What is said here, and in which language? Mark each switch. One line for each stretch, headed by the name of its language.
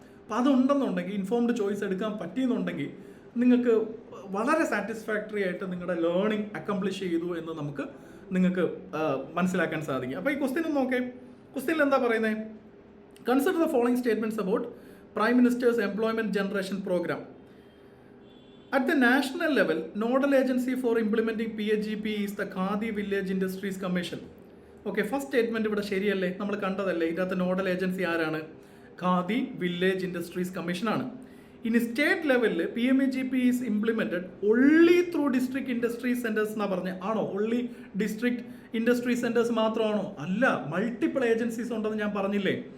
Malayalam: അപ്പോൾ അതുണ്ടെന്നുണ്ടെങ്കിൽ, informed choice എടുക്കാൻ പറ്റിയെന്നുണ്ടെങ്കിൽ നിങ്ങൾക്ക് വളരെ സാറ്റിസ്ഫാക്ടറി ആയിട്ട് നിങ്ങളുടെ ലേണിംഗ് അക്കംപ്ലിഷ് ചെയ്തു എന്ന് നിങ്ങൾക്ക് മനസ്സിലാക്കാൻ സാധിക്കും. അപ്പോൾ ഈ ക്വസ്റ്റ്യൻ ഒന്ന് നോക്കേ. ക്വസ്റ്റ്യനിൽ എന്താ പറയുന്നത്?
English: Consider the following statements about prime minister's employment generation programme. At the national level, nodal agency for implementing PAGP is the Khadi Village Industries Commission. Okay, first statement
Malayalam: ഇവിടെ ശരിയല്ലേ? നമ്മൾ കണ്ടതല്ലേ? ഇതിനകത്ത് നോഡൽ ഏജൻസി ആരാണ്? ഖാദി വില്ലേജ് ഇൻഡസ്ട്രീസ് കമ്മീഷൻ ആണ്. ഇനി state ലെവലിൽ
English: PMAGP is implemented only through district industry centres
Malayalam: എന്നാ പറഞ്ഞത്. ആണോ? ഓൺലി ഡിസ്ട്രിക്ട് ഇൻഡസ്ട്രി സെന്റേഴ്സ് മാത്രമാണോ? അല്ല, മൾട്ടിപ്പിൾ ഏജൻസീസ് ഉണ്ടെന്ന് ഞാൻ പറഞ്ഞില്ലേ.